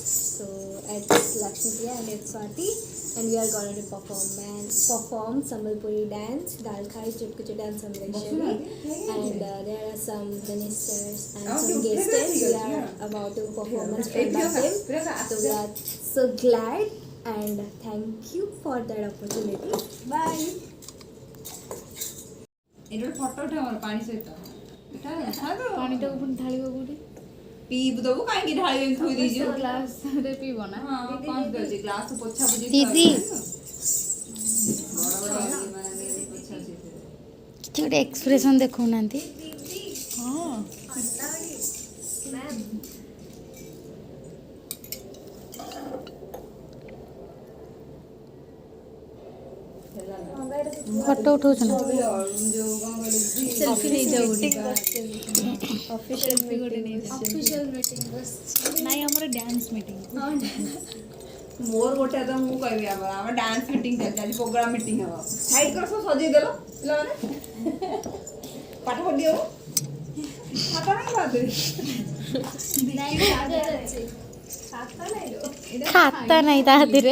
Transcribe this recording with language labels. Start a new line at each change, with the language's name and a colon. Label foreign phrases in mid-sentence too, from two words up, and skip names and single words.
English: So it's Lakshmi and it's Swati, and we are going to perform Sambalpuri dance, Dalkhai, Chutkuchu dance Samlekshari, and there are some ministers and some guests. We are about to performance from them. So we are so glad. And thank you for that opportunity. Bye.
Odia: ଏଇଟା ଫଟୋ ଉଠା ଆମର ପାଣି ସହିତ ଏଟା ପାଣିଟା ପୁଣି ଢାଳିବ କୋଉଠି? ପିଇବୁ ଦବୁ କାହିଁକି ଢାଳି ଏମିତି ଥୋଇ ଦେଇଛୁ ଗ୍ଲାସରେ ପିଇବ ନା? ହଁ କଣ ଦଉଛି ଗ୍ଲାସ ପୋଛା ପୋଛି ଦିଦି ବଡ଼ ବଡ଼ ମାନେ ପୋଛା ପୋଛି କିଛି ଗୋଟେ ଏକ୍ସପ୍ରେସନ୍ ଦେଖାଉନାହାନ୍ତି। ହଁ ଫଟୋ ଉଠଉଛନ୍ତି। ସେଲ୍ଫି ନେଇଯାଉ Official ଗୋଟେ meeting. ନେଇଯାଉ।
English: Official meeting was.
Odia: ନାଇଁ ଆମର ଡ୍ୟାନ୍ସ ମିଟିଂ। ମୋର ଗୋଟେ ତ ମୁଁ କହିବି ଆମର ଡ୍ୟାନ୍ସ ମିଟିଂ ଚାଲିଛି ଆଜି ପ୍ରୋଗ୍ରାମ ମିଟିଂ ହବ ସାଇଡ୍ କର ସବୁ ସଜେଇ ଦେଲ ପିଲାମାନେ ପାଠ ପଢ଼ି ହବ ଖାତା ନାହିଁ ବାହାଦୁରୀ ଖାତା ନାହିଁ ତା ଦେହରେ।